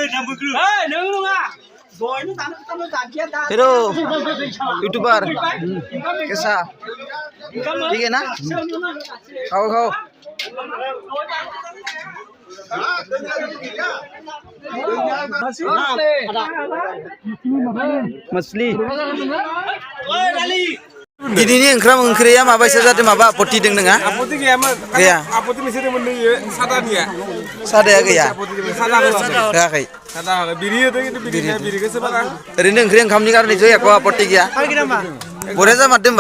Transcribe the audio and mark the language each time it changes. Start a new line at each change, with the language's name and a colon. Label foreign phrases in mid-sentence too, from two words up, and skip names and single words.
Hindi: हेलो यूट्यूबर कैसा ठीक है ना
Bodo: खाओ मछली दिनैनि ओंख्रिया माबायसा जादों माबा आपत्ति दं नोंहा आपत्ति गैया आपत्ति मोनसे दंमोन नैयो सादाया गैया होआखै सादा बिरि होदों खिन्थु बिरिखौसो बारा ओरैनो ओंखामनि कारनिथ' एख' आपत्ति गैया बरिया जामारदों होमबा